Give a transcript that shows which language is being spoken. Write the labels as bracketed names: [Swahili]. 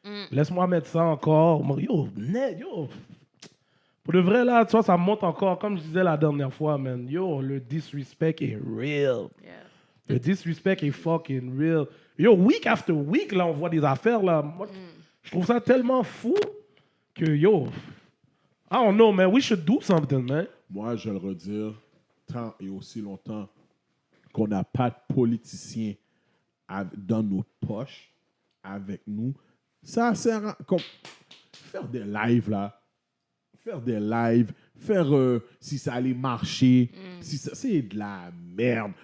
[French] Laisse-moi mettre ça encore. Yo, yo. Pour de vrai, là, tu vois, ça monte encore. Comme je disais la dernière fois, man. Yo, le disrespect est real. [English] Yeah. [French] Le disrespect est [English] fucking real. [French] Yo, [English] week after week, [French] là, on voit des affaires, là. Moi, je trouve ça tellement fou que, yo, [English] I don't know, man. We should do something, man. [French] Moi, je vais le redire, tant et aussi longtemps qu'on n'a pas de politiciens dans nos poches, avec nous, ça sert à faire des lives, là. Faire des lives, si ça allait marcher, si ça, c'est de la merde.